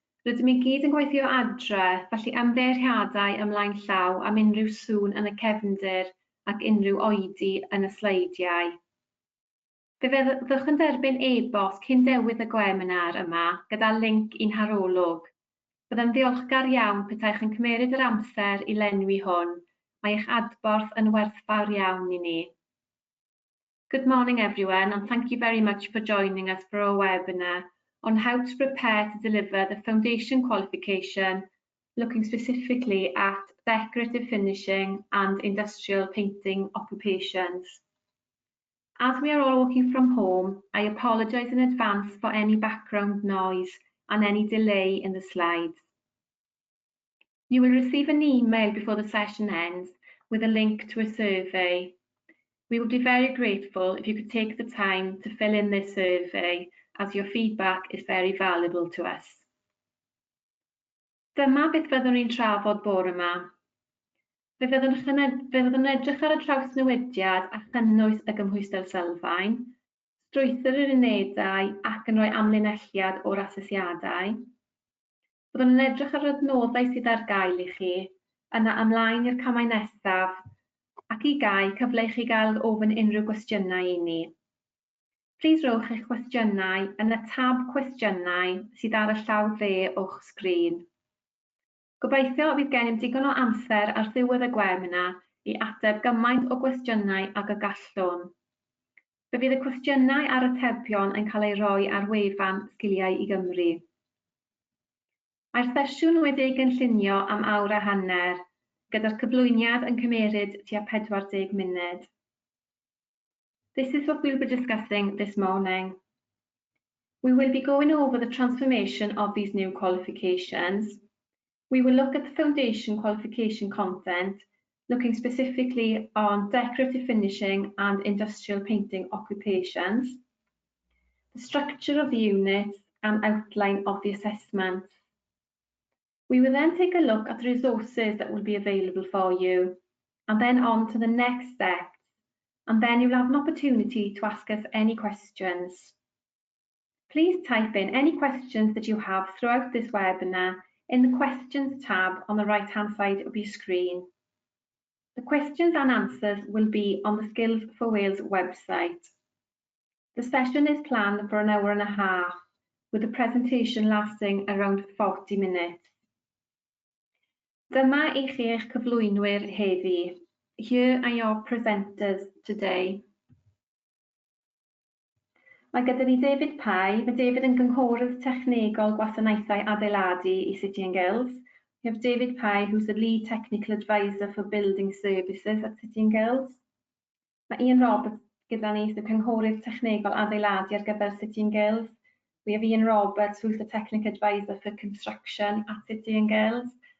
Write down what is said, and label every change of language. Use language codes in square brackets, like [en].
[cy] Rydym i gyd yn gweithio adre, felly ymddeiriadau ymlaen llaw am unrhyw sŵn yn y cefndir ac unrhyw oedi yn y sleidiau. Fe fyddwch yn derbyn e-bost cyn dewydd y gwebinar yma gyda linc i'n harolwg. Byddai'n ddiolchgar iawn petaech yn cymeryd yr amser i lenwi hwn. Mae eich adborth yn werthfawr iawn i ni. [en] Good morning everyone, and thank you very much for joining us for our webinar on how to prepare to deliver the foundation qualification, looking specifically at decorative finishing and industrial painting occupations. As we are all working from home, I apologise in advance for any background noise and any delay in the slides. You will receive an email before the session ends with a link to a survey. We would be very grateful if you could take the time to fill in this survey, as your feedback is very valuable to us. [cy] Dyma beth fyddwn ni'n trafod bore yma. Fe fyddwn yn edrych ar y trawsnewidiad a chynnwys y gymhwyster sylfaen, strwythur yr unedau ac yn rhoi amlinelliad o'r asesiadau. Byddwn yn edrych ar yr adnoddau sydd ar gael i chi, yna ymlaen i'r camau nesaf, ac i gael cyfle i chi gael ofyn unrhyw gwestiynau i ni. Plis rowch eich cwestiynau yn y tab cwestiynau sydd ar y llaw dde o'ch sgrin. Gobeithio bydd gennym digon o amser ar ddiwedd y gwebinar i ateb gymaint o gwestiynau ag y gallwn. Fe fydd y cwestiynau a'r atebion yn cael ei roi ar wefan Sgiliau i Gymru. Mae'r sesiwn wedi'i gynllunio am awr a hanner, gyda'r cyflwyniad yn cymeryd tua 40 munud. [en] This is what we'll be discussing this morning. We will be going over the transformation of these new qualifications. We will look at the foundation qualification content, looking specifically on decorative finishing and industrial painting occupations, the structure of the units and outline of the assessment. We will then take a look at the resources that will be available for you, and then on to the next steps, and then you will have an opportunity to ask us any questions. Please type in any questions that you have throughout this webinar in the Questions tab on the right-hand side of your screen. The questions and answers will be on the Skills for Wales website. The session is planned for an hour and a half, with the presentation lasting around 40 minutes. [cy] Dyma i chi eich cyflwynwyr heddi. [en] Here are your presenters today. [cy] Mae gyda ni David Pye. Mae David yn gynghorydd technegol gwasanaethau adeiladu i City and Guilds. [en] We have David Pye, who's the lead technical advisor for building services at City and Guilds. [cy] Mae Ian Roberts gyda ni, sy'n cynghorydd technegol adeiladu ar gyfer City and Guilds. [en] We have Ian Roberts, who's the technical advisor for construction at City and Guilds.